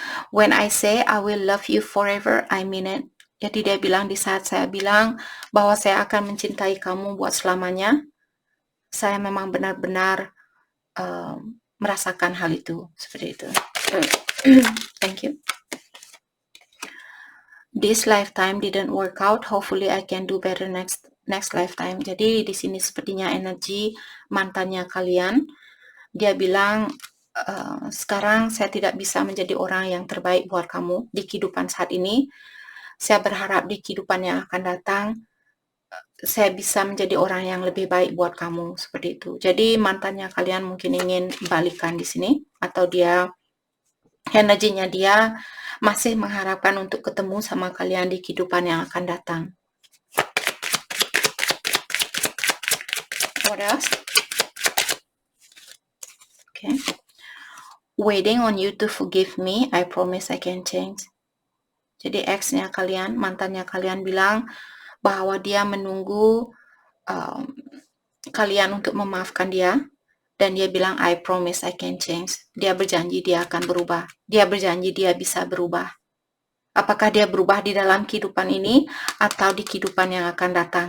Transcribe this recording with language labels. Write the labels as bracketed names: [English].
[English] When I say I will love you forever, I mean it. [Indonesian] Jadi dia bilang di saat saya bilang bahwa saya akan mencintai kamu buat selamanya, saya memang benar-benar merasakan hal itu, seperti itu. [English] Thank you. This lifetime didn't work out. Hopefully I can do better next lifetime. [Indonesian] Jadi di sini sepertinya energi mantannya kalian. Dia bilang sekarang saya tidak bisa menjadi orang yang terbaik buat kamu di kehidupan saat ini. Saya berharap di kehidupan yang akan datang saya bisa menjadi orang yang lebih baik buat kamu, seperti itu. Jadi mantannya kalian mungkin ingin balikan di sini, atau dia energinya dia masih mengharapkan untuk ketemu sama kalian di kehidupan yang akan datang. [English] What else? Okay. Waiting on you to forgive me, I promise I can change. [Indonesian] Jadi ex-nya kalian, mantannya kalian bilang bahwa dia menunggu kalian untuk memaafkan dia, dan dia bilang [English] I promise I can change. [Indonesian] Dia berjanji dia akan berubah. Dia berjanji dia bisa berubah. Apakah dia berubah di dalam kehidupan ini atau di kehidupan yang akan datang?